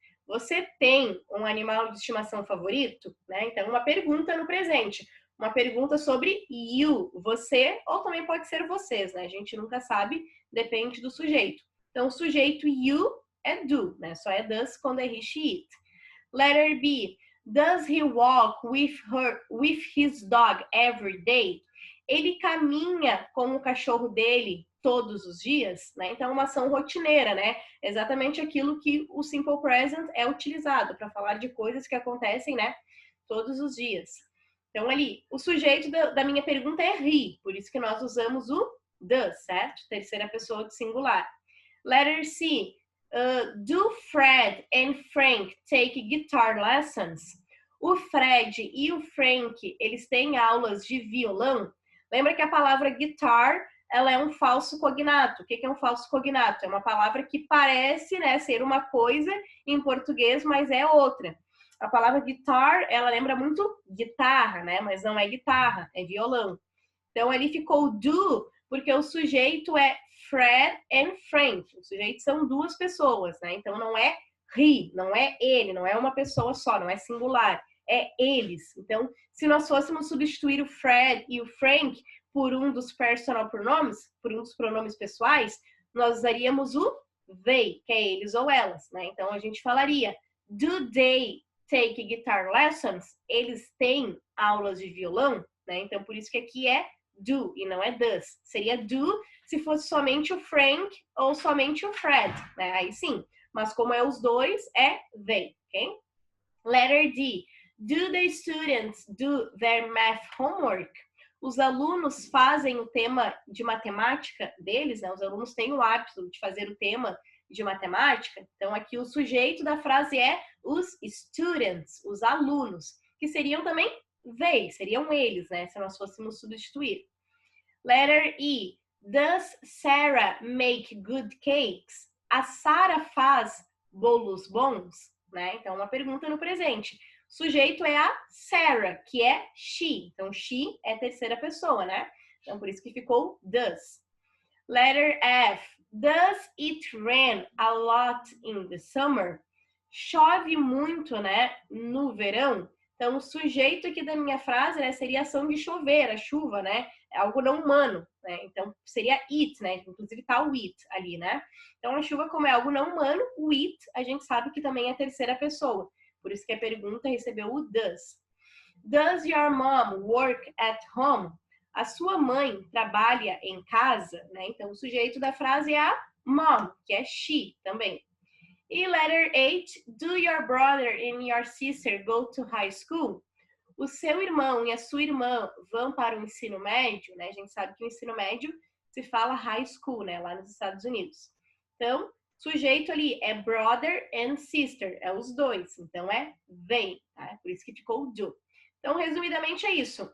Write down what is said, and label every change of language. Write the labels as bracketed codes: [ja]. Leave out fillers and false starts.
[pt] Você tem um animal de estimação favorito? Né? Então, uma pergunta no presente. Uma pergunta sobre you, você, ou também pode ser vocês, né? A gente nunca sabe, depende do sujeito. Então, o sujeito you é do, né? Só é does quando é he, she, it. [en] Letter B. Does he walk with his dog every day? [pt] Ele caminha com o cachorro dele todos os dias, né? Então, uma ação rotineira, né? Exatamente aquilo que o Simple Present é utilizado para falar de coisas que acontecem, né? Todos os dias. Então, ali, o sujeito da minha pergunta é he, por isso que nós usamos o does, certo? Terceira pessoa do singular. [en] Letter C. Do Fred and Frank take guitar lessons? [pt] O Fred e o Frank, eles têm aulas de violão? Lembra que a palavra guitar, ela é um falso cognato. O que é um falso cognato? É uma palavra que parece, né, ser uma coisa em português, mas é outra. A palavra guitar, ela lembra muito guitarra, né? Mas não é guitarra, é violão. Então, ali ficou do, porque o sujeito é Fred and Frank. Os sujeitos são duas pessoas, né? Então, não é he, não é ele, não é uma pessoa só, não é singular. É eles. Então, se nós fôssemos substituir o Fred e o Frank por um dos personal pronomes, por um dos pronomes pessoais, nós usaríamos o they, que é eles ou elas, né? Então, a gente falaria [en] do they take guitar lessons? [pt] Eles têm aulas de violão, né? Então, por isso que aqui é do e não é does. Seria do se fosse somente o Frank ou somente o Fred, né? Aí sim. Mas como é os dois, é they, ok? [en] Letter D. Do the students do their math homework? [pt] Os alunos fazem o tema de matemática deles, né? Os alunos têm o hábito de fazer o tema de matemática. Então, aqui o sujeito da frase é os students, os alunos, que seriam também they, seriam eles, né? Se nós fôssemos substituir. [en] Letter E. Does Sarah make good cakes? [pt] A Sarah faz bolos bons? Né? Então, uma pergunta no presente. O sujeito é a Sarah, que é she. Então, she é terceira pessoa, né? Então, por isso que ficou does. [en] Letter F. Does it rain a lot in the summer? [pt] Chove muito, né, no verão? Então, o sujeito aqui da minha frase, né, seria a ação de chover, a chuva, né? É algo não humano, né? Então, seria it, né? Inclusive tá o it ali, né? Então, a chuva, como é algo não humano, o it, a gente sabe que também é terceira pessoa. Por isso que a pergunta recebeu o does. [en] Does your mom work at home? [pt] A sua mãe trabalha em casa, né? Então, o sujeito da frase é a mom, que é she também. E [en] letter H, do your brother and your sister go to high school? [pt] O seu irmão e a sua irmã vão para o ensino médio, né? A gente sabe que o ensino médio se fala high school, né? Lá nos Estados Unidos. Então, sujeito ali é brother and sister, é os dois. Então, é they, tá? Por isso que ficou do. Então, resumidamente é isso.